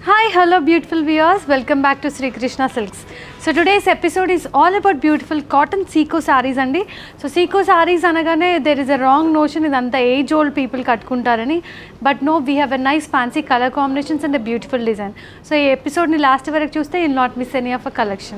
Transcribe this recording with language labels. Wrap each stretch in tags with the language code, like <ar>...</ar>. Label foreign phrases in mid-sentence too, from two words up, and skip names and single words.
<en>Hi, hello beautiful viewers, welcome back to Sri Krishna Silks. So today's episode is all about beautiful cotton Seiko sarees andi. So Seiko sarees anagane there is a wrong notion idantha age old people kattukuntarani, but no, we have a nice fancy color combinations and a beautiful design. So ee episode ni last</en> <te>వరకు చూస్తే</te> <en>you'll not miss any of a collection.</en>